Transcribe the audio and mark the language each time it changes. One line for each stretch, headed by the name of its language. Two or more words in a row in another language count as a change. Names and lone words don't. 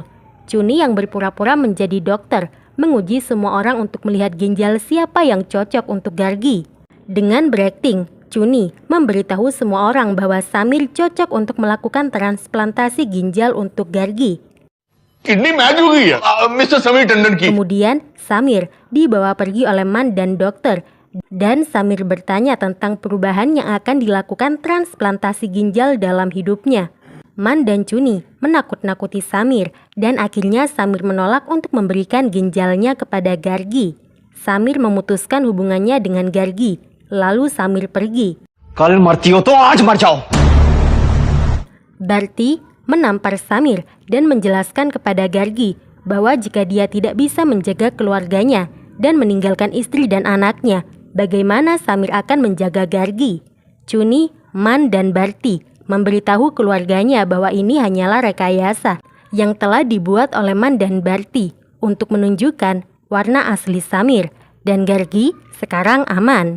Indonesian: Chuni yang berpura-pura menjadi dokter menguji semua orang untuk melihat ginjal siapa yang cocok untuk Gargi. Dengan berakting, Chuni memberitahu semua orang bahwa Samir cocok untuk melakukan transplantasi ginjal untuk Gargi.
English: kidney match
Hindi: हो गई है मिस्टर समीर टंडन की।
Indonesian: Kemudian Samir dibawa pergi oleh Man dan dokter, dan Samir bertanya tentang perubahan yang akan dilakukan transplantasi ginjal dalam hidupnya. Man dan Chuni menakut-nakuti Samir, dan akhirnya Samir menolak untuk memberikan ginjalnya kepada Gargi. Samir memutuskan hubungannya dengan Gargi, lalu Samir pergi.
Hindi: कल मरती हो तो आज मर जाओ।
Indonesian: Barti menampar Samir dan menjelaskan kepada Gargi bahwa jika dia tidak bisa menjaga keluarganya dan meninggalkan istri dan anaknya, bagaimana Samir akan menjaga Gargi? Chuni, Man, dan Barti memberitahu keluarganya bahwa ini hanyalah rekayasa yang telah dibuat oleh Man dan Barti untuk menunjukkan warna asli Samir, dan Gargi sekarang aman.